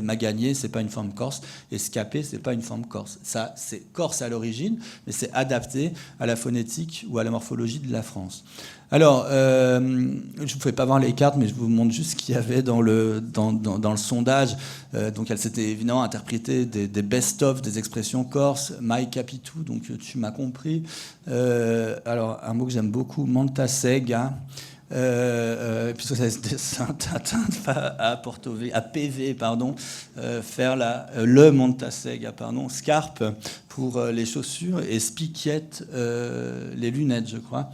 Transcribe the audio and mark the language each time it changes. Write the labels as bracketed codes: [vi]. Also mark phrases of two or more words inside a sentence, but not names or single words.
[fr] Magagner, ce n'est pas une forme corse. Et scaper, ce n'est pas une forme corse. Ça, c'est corse à l'origine, mais c'est adapté à la phonétique ou à la morphologie de la France. Alors, je ne vous fais pas voir les cartes, mais je vous montre juste ce qu'il y avait dans le sondage. Donc, elle s'était évidemment interprétée des best-of des expressions corses, [co] mai capitu, [fr] donc tu m'as compris. Alors, un mot que j'aime beaucoup, montasega. Puisque c'est à PV, pardon, faire le montasega, pardon, scarpe pour les chaussures et spiquette, les lunettes, je crois.